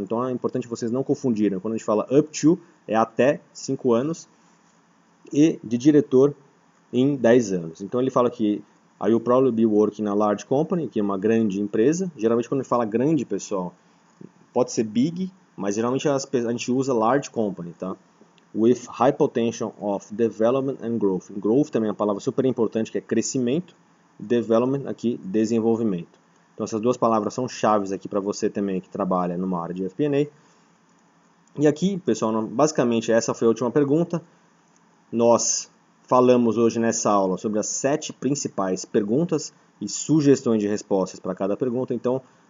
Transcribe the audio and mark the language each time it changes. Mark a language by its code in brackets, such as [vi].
[pt] Então é importante vocês não confundirem. Quando a gente fala up to, é até 5 anos. E de diretor em 10 anos. Então ele fala que [en] I will probably be working in a large company, [pt] que é uma grande empresa. Geralmente quando a gente fala grande, pessoal, pode ser big, mas geralmente a gente usa large company, tá? [en] With high potential of development and growth. [pt] Growth também é uma palavra super importante, que é crescimento. Development aqui, desenvolvimento. Então essas duas palavras são chaves aqui para você também que trabalha numa área de FP&A. E aqui, pessoal, basicamente essa foi a última pergunta. Nós falamos hoje nessa aula sobre as 7 principais perguntas e sugestões de respostas para cada pergunta. Então,